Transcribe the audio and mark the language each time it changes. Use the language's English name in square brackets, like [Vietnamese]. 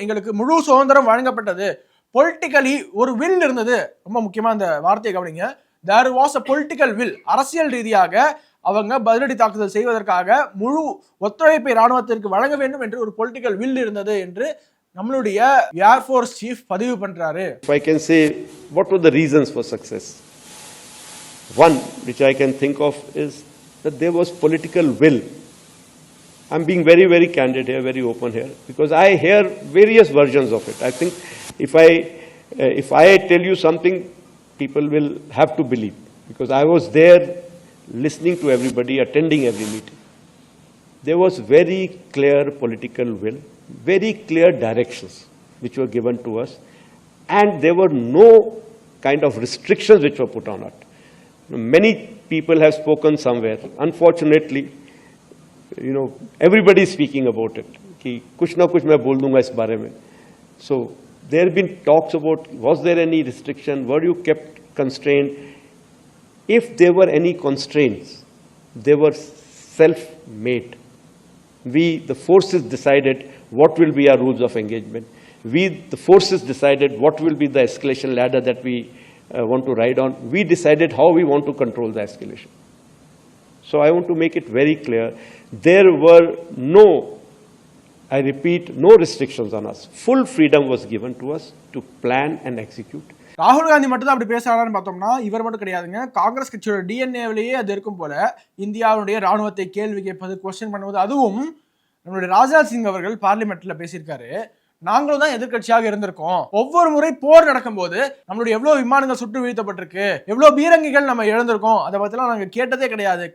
[Tamil] எங்களுக்கு முழு சுதந்திரம் வழங்கப்பட்டது. பொலிட்டிக்கலி ஒரு வில் இருந்தது. ரொம்ப முக்கியமா இந்த வார்த்தையை கவனிங்க. [English] There was a political will. [Tamil] அரசியல் ரீதியாக அவங்க பதிலடி தாக்குதல் செய்வதற்காக முழு ஒத்துழைப்பை ராணுவத்திற்கு வழங்க வேண்டும் என்று ஒரு பொலிட்டிக்கல் வில் இருந்தது என்று நம்மளுடைய ஏர்ஃபோர்ஸ் சீஃப் பதிவு பண்றாரு. [English] If I can say what were the reasons for success, One, which I can think of, is that there was political will. I'm being very, very candid here, very open here, because I hear various versions of it. I think if I tell you something, people will have to believe, because I was there listening to everybody, attending every meeting. There was very clear political will, very clear directions which were given to us, and there were no kind of restrictions which were put on it. Many people have spoken somewhere. Unfortunately, everybody is speaking about it. [Hindi] कि कुछ ना कुछ मैं बोल दूंगा इस बारे में. [English] So there have been talks about, was there any restriction? Were you kept constrained? If there were any constraints, they were self-made. We, the forces, decided what will be our rules of engagement. We, the forces, decided what will be the escalation ladder that we want to ride on. We decided how we want to control the escalation. So I want to make it very clear, there were no, I repeat, no restrictions on us. Full freedom was given to us to plan and execute. [Tamil] ராகுல் காந்தி மட்டும் தான் அப்படி பேசுறாருன்னு பார்த்தோம்னா இவர் மட்டும் கிடையாதுங்க. காங்கிரஸ் கட்சியோட டிஎன்ஏவிலேயே அது இருக்கும் போல இந்தியாவுடைய ராணுவத்தை கேள்வி கேட்பது, கொஸ்டின் பண்ணுவது. அதுவும் நம்மளுடைய ராஜ்நாத் சிங் அவர்கள் பார்லிமெண்ட்ல பேசியிருக்காரு, நாங்களும் தான் எதிர்கட்சியாக இருந்திருக்கோம். ஒவ்வொரு முறை போர் நடக்கும் போது நம்மளுடைய எவ்வளவு விமானங்கள் சுட்டு வீழ்த்தப்பட்டிருக்கு, எவ்வளவு பீரங்கிகள் நம்ம இழந்திருக்கோம், அதை பத்திலாம் நாங்க கேட்டதே கிடையாது.